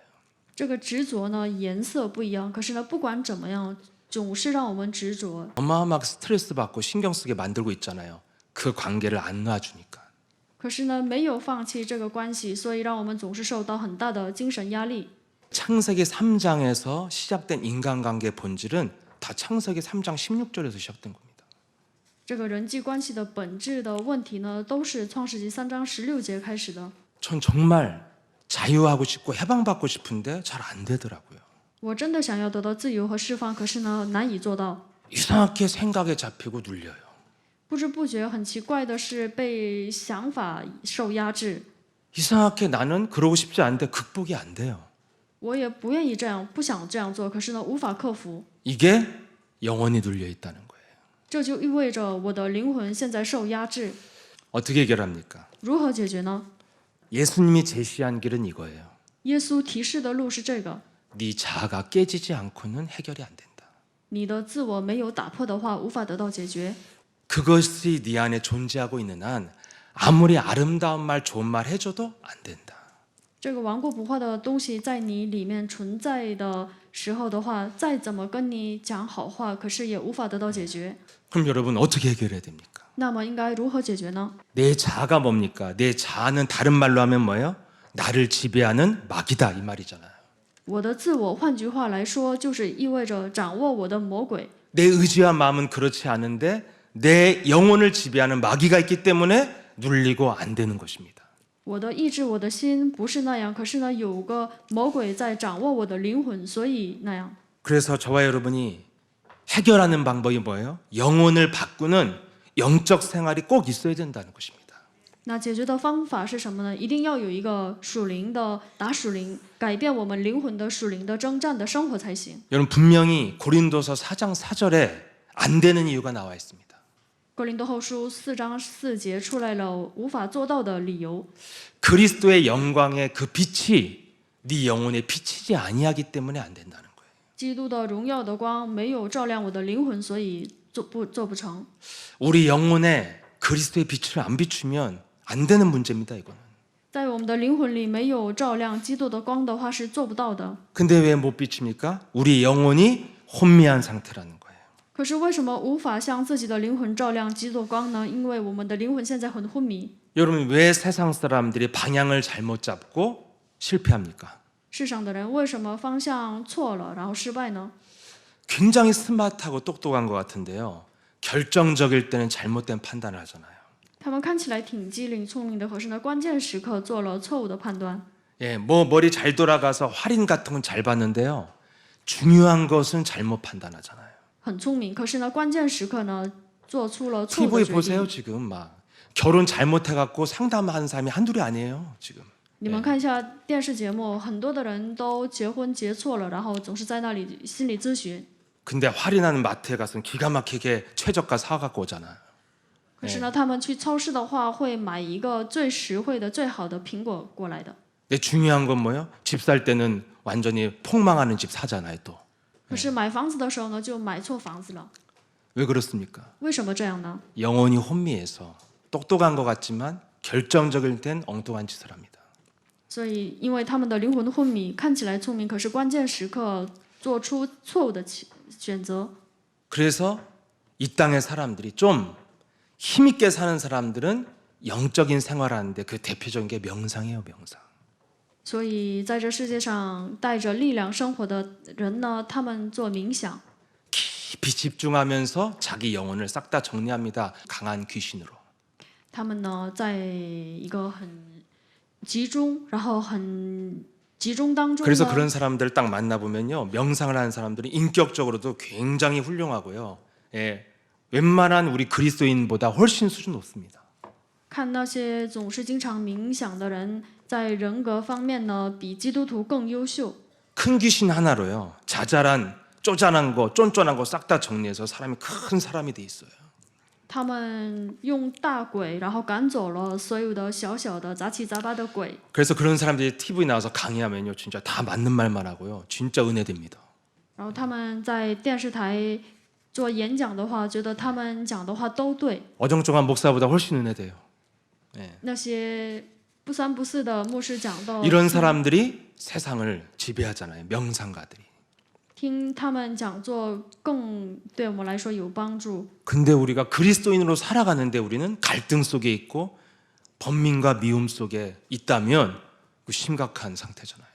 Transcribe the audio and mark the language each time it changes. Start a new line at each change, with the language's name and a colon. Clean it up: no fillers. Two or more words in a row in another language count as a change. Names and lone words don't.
Chinese: 这个执着呢，颜色不一样，可是呢，不管怎么样，总是让我们执着。
Korean: 어마어마하게 스트레스 받고 신경 쓰게 만들고 있잖아요. 그 관계를 안 놔주니까.
Chinese: 可是呢，没有放弃这个关系，所以让我们总是受到很大的精神压力。
Korean: 창세기 3장에서 시작된 인간관계의 본질은 다 창세기 3장 16절에서 시작된 겁니다.
Chinese: 这个人际关系的本质的问题呢，都是创世纪3章16节开始的。
Korean: 전 정말 자유하고 싶고 해방받고 싶은데 잘 안 되더라고요.
Chinese: 我真的想要得到自由和释放，可是呢，难以做到。
Korean: 이상하게 생각에 잡히고 눌려요.
Chinese: 不知不觉，很奇怪的是被想法受压制。
Korean: 이상하게 나는 그러고 싶지 않은데 극복이 안 돼요.
Chinese: 我也不愿意这样，不想这样做，可是呢，无法克服。
Korean: 이게 영원히 눌려 있다는 거예요.
Chinese: 这就意味着我的灵魂现在受压制。
Korean: 어떻게 해결합니까?
Chinese: 如何解决呢？
Korean: 예수님이 제시한 길은 이거예요.
Chinese: 耶稣提示的路是这个：
Korean: 네 자아가 깨지지 않고는 해결이 안 된다.
Chinese: 你的自我没有打破的话，无法得到解决。
Korean: 그것이 네 안에 존재하고 있는 한 아무리 아름다운 말 좋은 말 해줘도 안 된다.
Chinese: 这个顽固不化的东西在你里面存在的时候的话，再怎么跟你讲好话，可是也无法得到解决。
Korean: 그럼 여러분 어떻게 해결해야 됩니까?
Chinese: 那么应该如何解决呢？
Korean: 내 자아가 뭡니까? 내 자아는 다른 말로 하면 뭐예요? 나를 지배하는 마귀다 이 말이잖아요.
Chinese: 我的自我，换句话来说，就是意味着掌握我的魔鬼。
Korean: 내 의지와 마음은 그렇지 않은데 내 영혼을 지배하는 마귀가 있기 때문에 눌리고 안 되는 것입니다.
Chinese: 我的意志，我的心不是那样，可是呢，有个魔鬼在掌握我的灵魂，所以那样。
Korean: 그래서 저와 여러분이 해결하는 방법이 뭐예요? 영혼을 바꾸는 영적 생활이 꼭 있어야 된다는 것입니다.
Chinese: 那解决的方法是什么呢？一定要有一个属灵的打属灵，改变我们灵魂的属灵的征战的生活才行。
Korean: 여러분 분명히 고린도서 4장 4절에 안 되는 이유가 나와 있습니다.
Chinese: 哥林多后书4章4节出来了无法做到的理由。
Korean: 그리스도의 영광의 그 빛이 네 영혼에 비치지 아니하기 때문에 안 된다는 거예요.
Chinese: 基督的荣耀的光没有照亮我的灵魂，所以做不成。
Korean: 우리 영혼에 그리스도의 빛을 안 비추면 안 되는 문제입니다. 이거는.
Chinese: 在我们的灵魂里没有照亮基督的光的话，是做不到的。
Korean: 근데 왜 못 비춥니까? 우리 영혼이 혼미한 상태라는 거예요.
Chinese: 可是为什么无法向自己的灵魂照亮基督的光呢？因为我们的灵魂现在很昏迷。
Korean: 여러분 왜 세상 사람들이 방향을 잘못 잡고 실패합니까?
Chinese: 世上的人为什么方向错了，然后失败呢？
Korean: 굉장히 스마트하고 똑똑한 것 같은데요. 결정적일 때는 잘못된 판단을 하잖아요.
Chinese: 他们看起来挺机灵聪明的，可是呢，关键时刻做了错误的判断。
Korean: 예, 뭐 머리 잘 돌아가서 할인 같은 건 잘 봤는데요. 중요한 것은 잘못 판단하잖아요.
Chinese: 很聪明，可是呢，关键时刻呢，做出了错误 TV 的决
Korean: 보세요
Chinese: 定。
Korean: 지금 막 결혼 잘못해갖고 상담하는 사람이 한둘이 아니에요 지금.
Chinese: 你们看一下电视节目，很多的人都结婚结错了，然后总是在那里心理咨询。
Korean: 근데 할인하는 마트에 가서는 기가 막히게 최저가 사갖고 오잖아요.
Chinese: 可是呢，他们去超市的话，会买一个最实惠的、最好的苹果过来的。
Korean: 근데 중요한 건 뭐예요? 집 살 때는 완전히 폭망하는 집 사잖아요 또.
Chinese: 可是买房子的时候呢，就买错房子了。
Korean: 왜 그렇습니까?
Chinese: 为什么这样呢？
Korean: 영혼이 혼미해서 똑똑한 것 같지만 결정적일 땐 엉뚱한 짓을 합니다.
Chinese: 所以，因为他们的灵魂昏迷，看起来聪明，可是关键时刻做出错误的选择。
Korean: 그래서 이 땅의 사람들이 좀 힘있게 사는 사람들은 영적인 생활하는데 그 대표적인 게 명상이에요, 명상.
Chinese: 所以，在这世界上带着力量生活的人呢，他们做冥想，
Korean: 깊이 집중하면서 자기 영혼을 싹 다 정리합니다. 강한 귀신으로.
Chinese: 他们呢，在一个很集中，然后很集中当中
Korean: 그래서
Chinese: 呢，
Korean: 그런 사람들을 딱 만나보면요, 명상을 하는 사람들은 인격적으로도 굉장히 훌륭하고요. 예, 웬만한 우리 그리스도인보다 훨씬 수준 높습니다.
Chinese: 看那些总是经常冥想的人，在人格方面呢，比基督徒更优秀。
Korean: 큰 귀신 하나로요, 자잘한 쪼잔한 거, 쫀쫀한 거 싹 다 정리해서 사람이 큰 사람이 돼 있어요.
Chinese: 他们用大鬼，然后赶走了所有的小小的杂七杂八的鬼。
Korean: 그래서 그런 사람들이 TV 나와서 강의하면요, 진짜 다 맞는 말만 하고요, 진짜 은혜됩니다.
Chinese: 然后他们在电视台做演讲的话，觉得他们讲的话都对。
Korean: 어정쩡한 목사보다 훨씬 은혜돼요. 예.
Chinese: 那些不三不四的牧师讲道，
Korean: 이런 사람들이 세상을 지배하잖아요, 명상가들이.
Chinese: 听他们讲座更对我们来说有帮助。
Korean: 근데 우리가 그리스도인으로 살아가는데 우리는 갈등 속에 있고 번민과 미움 속에 있다면 그 심각한 상태잖아요.